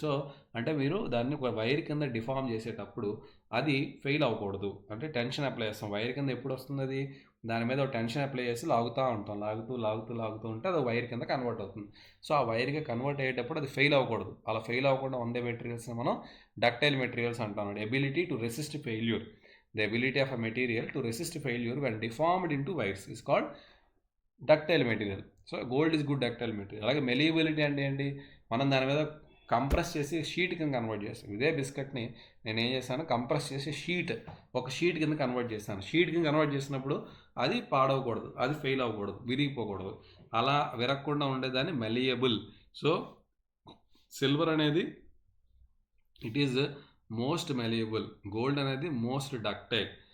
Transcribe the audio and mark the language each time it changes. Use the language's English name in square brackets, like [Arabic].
[Telugu] So అంటే మీరు దాన్ని ఒక వైర్ కింద డిఫార్మ్ చేసేటప్పుడు అది ఫెయిల్ అవ్వకూడదు. అంటే టెన్షన్ అప్లై చేస్తాం. వైర్ కింద ఎప్పుడు వస్తుంది? అది దాని మీద ఒక టెన్షన్ అప్లై చేసి లాగుతూ ఉంటాం. లాగుతూ ఉంటే అది వైర్ కింద కన్వర్ట్ అవుతుంది. సో ఆ వైర్గా కన్వర్ట్ అయ్యేటప్పుడు అది ఫెయిల్ అవ్వకూడదు. అలా ఫెయిల్ అవ్వకుండా ఉండే మెటీరియల్స్ని మనం డక్టైల్ మెటీరియల్స్ అంటాం. [English] Ability to resist failure. The ability of a material to resist failure when deformed into wires is called ductile material. So gold is good ductile material. [Telugu] అలాగే malleability అంటే ఏంటి? మనం దాని మీద కంప్రెస్ చేసి షీట్ కింద convert చేస్తాను. ఇదే బిస్కెట్ని నేను ఏం చేశాను, కంప్రెస్ చేసి ఒక షీట్ కింద కన్వర్ట్ చేస్తాను. షీట్ కింద కన్వర్ట్ చేసినప్పుడు అది పాడవకూడదు, అది ఫెయిల్ అవ్వకూడదు, విరిగిపోకూడదు. అలా విరగకుండా ఉండేదాన్ని మెలియబుల్. సో సిల్వర్ అనేది ఇట్ ఈజ్ మోస్ట్ మెలియబుల్, గోల్డ్ అనేది మోస్ట్ డక్టైల్.